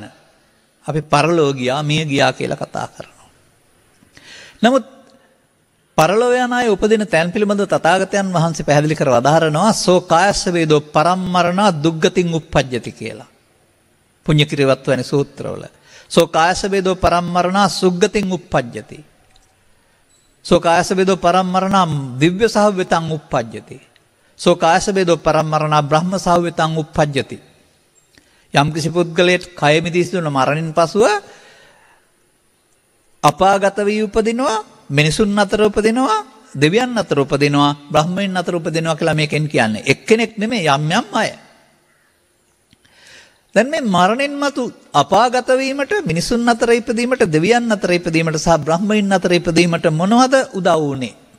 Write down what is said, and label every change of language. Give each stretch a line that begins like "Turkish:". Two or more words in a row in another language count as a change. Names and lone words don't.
Sinhala: අපි පරලෝ ගියා මිය ගියා කියලා කතා කරනවා. නමුත් පරලෝ යන අය උපදින තැන් පිළිබඳව තථාගතයන් වහන්සේ පැහැදිලි කර වදාරනවා
Pali: සෝ කායස්ස වේදෝ පරම්මරණා දුග්ගතින් උප්පජ්ජති
Sinhala: කියලා. පුණ්‍ය කිරවත් වැනි සූත්‍රවල.
Pali: සෝ කායස්ස වේදෝ පරම්මරණා සුග්ගතින් උප්පජ්ජති. සෝ කායස්ස වේදෝ පරම්මරණා දිව්‍ය සහව්‍යතං උප්පජ්ජති. සෝ කායස්ස වේදෝ පරම්මරණා බ්‍රහ්ම සහව්‍යතං උප්පජ්ජති.
Sinhala: යම් කිසි පුද්ගලයෙක් කය මිදිස් දුන මරණින් පසුව අපාගත වී උපදිනවා, මිනිසුන් අතර උපදිනවා, දෙවියන් අතර උපදිනවා, බ්‍රහ්මයන් අතර උපදිනවා කියලා මේකෙන් කියන්නේ. එක්කෙනෙක් නෙමෙයි යම් යම් අය. දැන් මේ මරණින් මතු අපාගත වීමට, මිනිසුන් අතර ඉපදීමට, දෙවියන් අතර ඉපදීමට සහ බ්‍රහ්මයන් අතර ඉපදීමට මොනවද උදව් වුනේ?